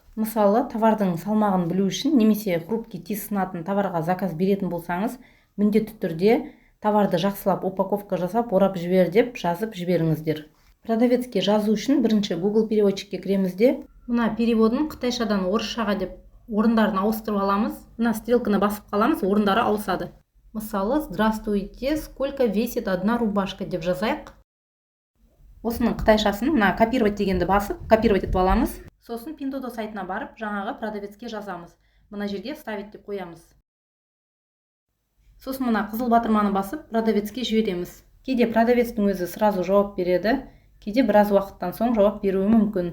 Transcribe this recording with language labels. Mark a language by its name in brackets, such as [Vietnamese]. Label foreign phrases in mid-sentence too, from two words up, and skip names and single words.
[Kazakh] Мысалы, товардың салмағын білу үшін немесе хрупкий тез сынатын товарға заказ беретін болсаңыз, міндетті түрде товарды жақсылап упаковка жасап, орап жібер деп жазып жіберіңіздер. Продавецке жазу үшін бірінші Google переводчикке кіреміз де, мына переводын қытайшадан орысшаға деп орындарын ауыстырып аламыз. Мына стрелканы басып қаламыз, орындары ауысады. Мысалы, [Russian] здравствуйте, сколько весит одна рубашка [Kazakh] деп жазайық. Осының қытайшасын мына копировать дегенді басып, копировать етіп аламыз. Сосын Pinduoduo сайтына барып, жаңағы продавецке жазамыз. Мына жерге вставить деп қоямыз. Сосын мына қызыл батырманы басып, продавецке жібереміз. Кейде продавецтің өзі сразу жауап береді, кейде біраз уақыттан соң жауап беруі мүмкін.